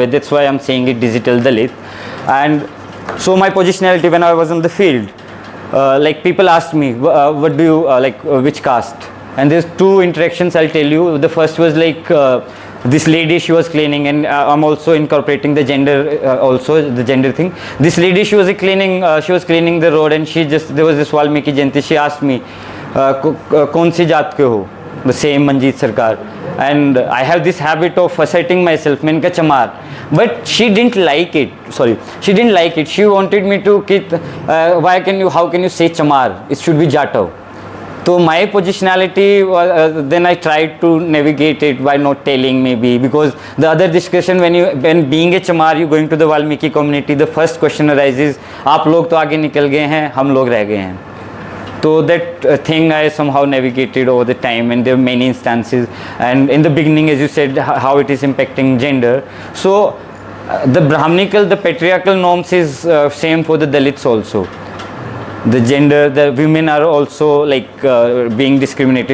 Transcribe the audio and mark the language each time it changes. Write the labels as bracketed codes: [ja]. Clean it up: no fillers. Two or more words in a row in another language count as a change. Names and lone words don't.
[en] That's why I'm saying it digital Dalit. And so my positionality when I was in the field, like people asked me, what do you like, which caste? And there's two interactions I'll tell you. The first was like this lady, she was cleaning, and I'm also incorporating the gender, also the gender thing. This lady, she was cleaning the road, and there was this Valmiki Jayanti. She asked me, [hi] "कौन सी जात के हो?" [en] The same Manjeet Sarkar. And I have this habit of asserting myself, [hi] मैंने कहा चमार. [en] But she didn't like it. She didn't like it. She wanted me to, how can you say Chamar? It should be Jatau. So my positionality, then I tried to navigate it by not telling, maybe, because the other discussion, when being a Chamar, you going to the Valmiki community, the first question arises, [hi] आप लोग तो आगे निकल गए हैं, हम लोग रह गए हैं. [en] So that thing I somehow navigated over the time, and there are many instances. And in the beginning, as you said, how it is impacting gender. So the Brahminical, the patriarchal norms is same for the Dalits also. The gender, the women are also like being discriminated.